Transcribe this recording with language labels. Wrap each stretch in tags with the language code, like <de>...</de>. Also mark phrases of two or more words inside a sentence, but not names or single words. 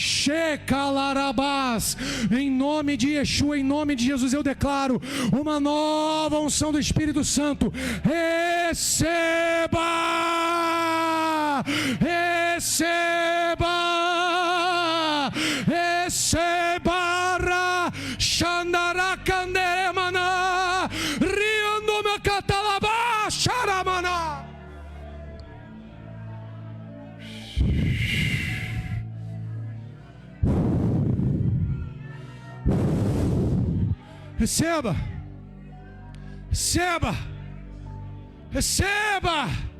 <pt>Shekalarabás, em nome de Yeshua, em nome de Jesus eu declaro uma nova unção do Espírito Santo. Receba! Receba! Receba! Xandara canderemana! Riando me catalabá! Xaramana! Receba! Receba! Receba!</pt>